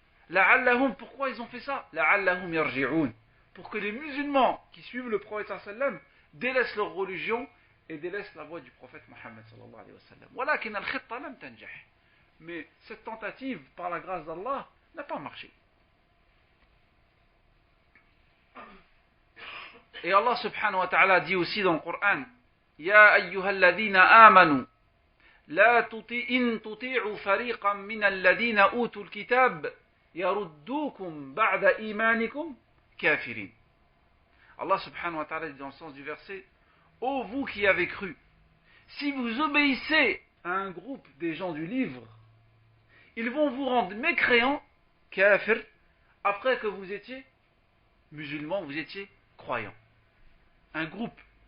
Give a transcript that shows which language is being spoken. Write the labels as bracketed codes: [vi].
[fr] La'allahum, pourquoi ils ont fait ça? [ar] La'allahum yarji'un. [fr] Pour que les musulmans qui suivent le prophète sallallahu alayhi wa sallam délaissent leur religion et délaissent la voie du prophète Muhammad sallallahu alayhi wa sallam. [ar] Walakin al-khitta lam tanjah. [fr] Mais cette tentative, par la grâce d'Allah, n'a pas marché. Et Allah subhanahu wa ta'ala dit aussi dans le Coran, [ar] يا أيها الذين آمنوا لا إن تطيعوا فريقا من الذين أوتوا الكتاب يردوكم بعد إيمانكم كافرين. [fr] Allah subhanahu wa ta'ala dit dans le sens du verset, ô vous qui avez cru, si vous obéissez à un groupe des gens du livre, ils vont vous rendre mécréants, kafir, après que vous étiez musulmans, vous étiez croyants. Un groupe.